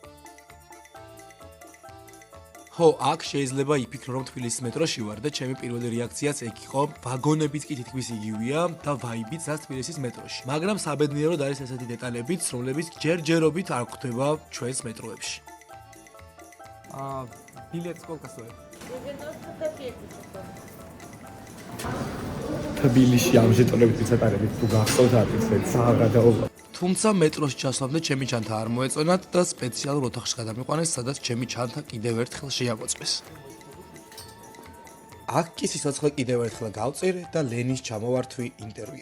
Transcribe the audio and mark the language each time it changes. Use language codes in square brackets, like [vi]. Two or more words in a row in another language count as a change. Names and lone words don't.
[ka] ხო, აქ შეიძლება იფიქრო რომ თბილისის მეტროში ვარ და ჩემი პირველი რეაქციაც ეგ იყო, ვაგონებიც კი თითქმის იგივეა და ვაიბიც რაც თბილისის მეტროში. მაგრამ საბედნიეროდ არის ესეთი დეტალებიც, რომლებიც ჯერჯერობით არ გვხვდება ჩვენს მეტროებში. [ru] билет сколько стоит? 90 копеек. [ka] თბილისში ამ ჟეტონებით ვიცატარებით თუ გახსოვთ არის ეს ძალიან გადაობა. თუმცა მეტროში ჩასვლამდე ჩემი ჩანთა არ მოეწონათ და სპეციალურ ოთახში გადამიყვანეს, სადაც ჩემი ჩანთა კიდევ ერთხელ შეამოწმეს. აქ კი სიცოცხლე კიდევ ერთხელ გავწირე და ლენის ჩამოვართვი ინტერვიუ.